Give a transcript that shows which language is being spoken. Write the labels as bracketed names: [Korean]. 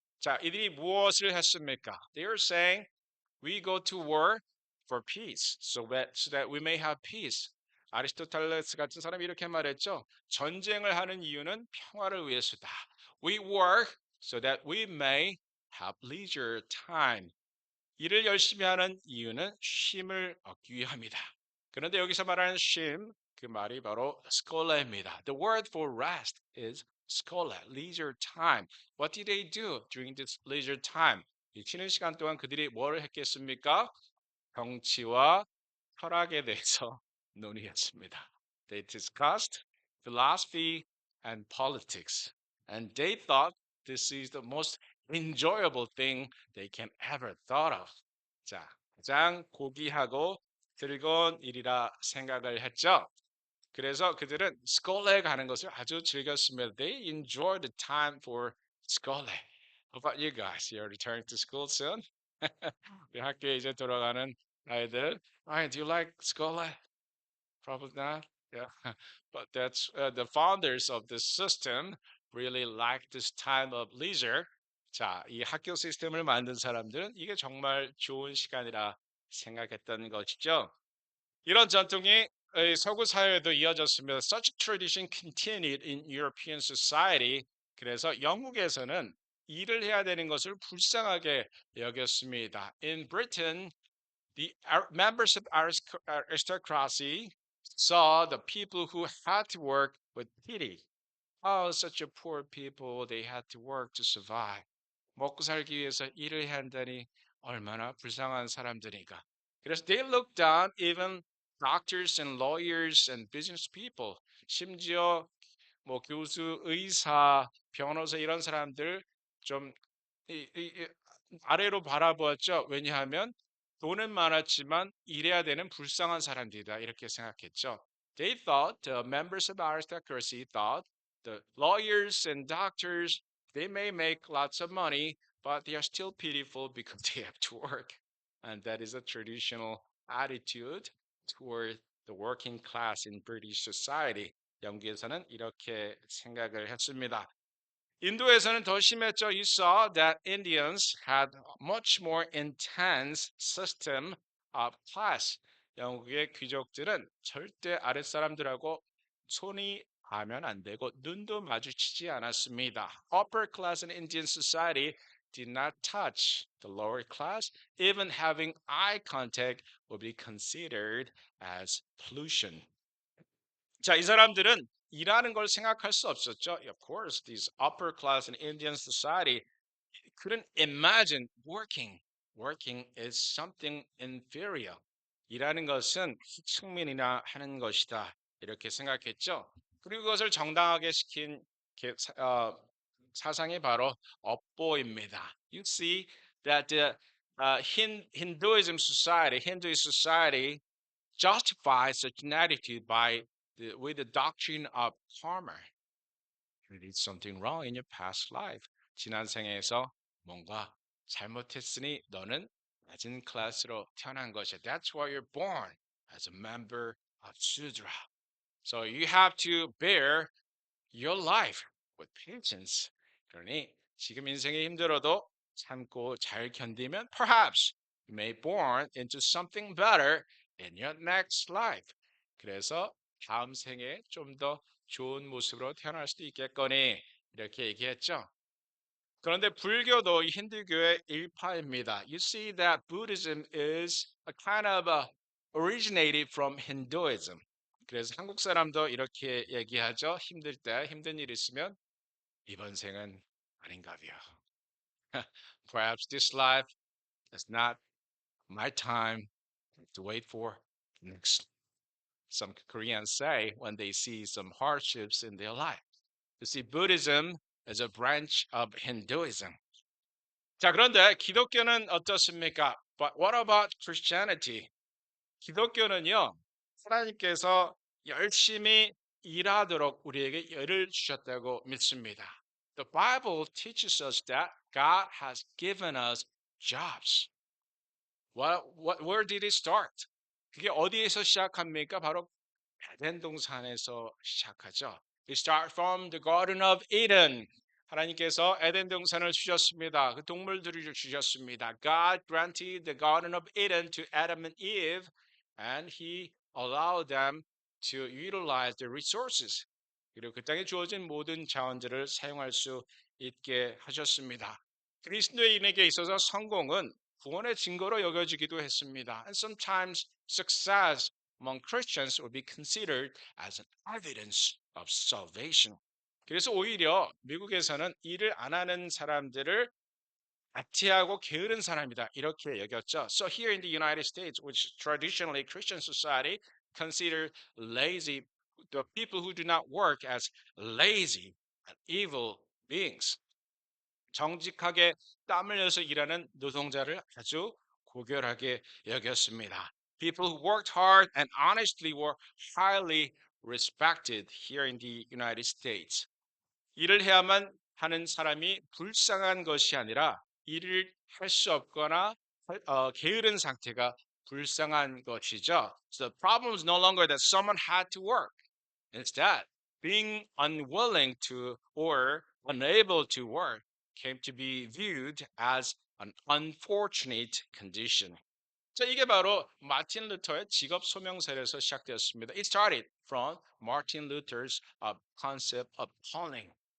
[Korean] 자, 이들이 무엇을 했습니까? [English] They are saying, we go to war for peace, so that we may have peace. [Korean] 아리스토텔레스 같은 사람이 이렇게 말했죠. 전쟁을 하는 이유는 평화를 위해서다. [English] We work so that we may have leisure time. [Korean] 일을 열심히 하는 이유는 쉼을 얻기 위함이다. 그런데 여기서 말하는 쉼, 그 말이 바로 scole입니다. [English] The word for rest is scole, leisure time. What did they do during this leisure time? [Korean] 이 쉬는 시간 동안 그들이 뭘 했겠습니까? 정치와 철학에 대해서 논의했습니다. [English] They discussed philosophy and politics, and they thought this is the most enjoyable thing they can ever thought of. [Korean] 자, 가장 고귀하고 즐거운 일이라 생각을 했죠. 그래서 그들은 스콜레에 가는 것을 아주 즐겼습니다. [English] They enjoyed the time for 스콜레. How about you guys? You're returning to school soon? [Korean] 우리 학교에 이제 돌아가는 아이들. [English] Ryan, do you like 스콜레? Probably not. Yeah, but that's the founders of the system really like this time of leisure. [Korean] 자, 이 학교 시스템을 만든 사람들은 이게 정말 좋은 시간이라 생각했던 것이죠. 이런 전통이 서구 사회에도 이어졌습니다. [English] Such a tradition continued in European society. [Korean] 그래서 영국에서는 일을 해야 되는 것을 불쌍하게 여겼습니다. [English] In Britain, the members of aristocracy saw the people who had to work with pity. Oh, such a poor people, they had to work to survive. [Korean] 먹고 살기 위해서 일을 해야 한다니 얼마나 불쌍한 사람들인가. 그래서 [English] they looked down even doctors and lawyers and business people. [Korean] 심지어 뭐 교수, 의사, 변호사 이런 사람들 좀 아래로 바라보았죠. 왜냐하면 돈은 많았지만 일해야 되는 불쌍한 사람들이다 이렇게 생각했죠. [English] They thought the members of aristocracy thought the lawyers and doctors they may make lots of money, but they are still pitiful because they have to work. And that is a traditional attitude toward the working class in British society. [Korean] 영국에서는 이렇게 생각을 했습니다. 인도에서는 더 심했죠. [English] You saw that Indians had much more intense system of class. [Korean] 영국의 귀족들은 절대 아랫사람들하고 손이 가면 안 되고 눈도 마주치지 않았습니다. [English] Upper class in Indian society did not touch the lower class. Even having eye contact would be considered as pollution. [Korean] 자, 이 사람들은 일하는 걸 생각할 수 없었죠. [English] Of course, these upper class in Indian society couldn't imagine working. Working is something inferior. [Korean] 일하는 것은 희축민이나 하는 것이다. 이렇게 생각했죠. 그리고 그것을 정당하게 시킨 사상이 바로 업보입니다. [English] You see that the Hinduism society, Hinduist society justifies such an attitude with the doctrine of karma. You did something wrong in your past life. [Korean] 지난 생에서 뭔가 잘못했으니 너는 낮은 클래스로 태어난 것이야. [English] That's why you're born as a member of Sudra. So you have to bear your life with patience. [Korean] 그러니 지금 인생이 힘들어도 참고 잘 견디면 [English] perhaps you may born into something better in your next life. [Korean] 그래서 다음 생에 좀 더 좋은 모습으로 태어날 수도 있겠거니 이렇게 얘기했죠. 그런데 불교도 힌두교의 일파입니다. [English] You see that Buddhism is a kind of originated from Hinduism. [Korean] 그래서 한국 사람도 이렇게 얘기하죠. 힘들 때 힘든 일 있으면 이번 생은 아닌가 봐요. [English] Perhaps this life is not my time to wait for next. Some Koreans say when they see some hardships in their life. You see, Buddhism is a branch of Hinduism. [Korean] 자, 그런데 기독교는 어떻습니까? [English] But what about Christianity? [Korean] 기독교는요, 하나님께서 열심히 일하도록 우리에게 열을 주셨다고 믿습니다. [English] The Bible teaches us that God has given us jobs. Where did it start? [Korean] 그게 어디에서 시작합니까? 바로 에덴 동산에서 시작하죠. [English] We start from the Garden of Eden. [Korean] 하나님께서 에덴 동산을 주셨습니다. 그 동물들을 주셨습니다. [English] God granted the Garden of Eden to Adam and Eve, and He allowed them to utilize the resources. [Korean] 그리고 그 땅에 주어진 모든 자원들을 사용할 수 있게 하셨습니다. 그리스도인에게 있어서 성공은 구원의 증거로 여겨지기도 했습니다. [English] And sometimes success among Christians will be considered as an evidence of salvation. [Korean] 그래서 오히려 미국에서는 일을 안 하는 사람들을 나태하고 게으른 사람이다 이렇게 여겼죠. [English] So here in the United States, which is traditionally Christian society, consider lazy the people who do not work as lazy and evil beings. [Korean] 정직하게 땀 흘려서 일하는 노동자를 아주 고결하게 여겼습니다. [English] People who worked hard and honestly were highly respected here in the United States. [Korean] 일을 해야만 하는 사람이 불쌍한 것이 아니라 일을 할 수 없거나 게으른 상태가 불쌍한 것이죠. [English] So the problem is no longer that someone had to work. Instead, being unwilling to or unable to work came to be viewed as an unfortunate condition. [Korean] 자, 이게 바로 마틴 루터의 직업 소명설에서 시작되었습니다. [English] It started from Martin Luther's concept of calling.